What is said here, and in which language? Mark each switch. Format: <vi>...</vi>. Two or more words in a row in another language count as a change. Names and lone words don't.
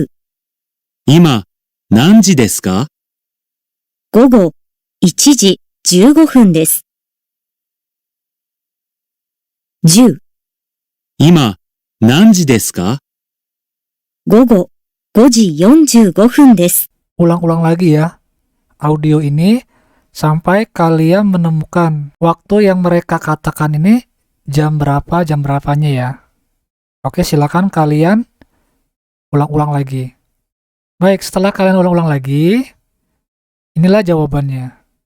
<ja>今、何時ですか？午後1時15分です。10、今、何時ですか？午後5時45分です。</ja> <id>Ulang-ulang lagi ya audio ini sampai kalian menemukan waktu yang mereka katakan ini jam berapanya ya. Oke, silakan kalian ulang-ulang lagi. Baik, setelah kalian ulang-ulang lagi, inilah jawabannya.</id>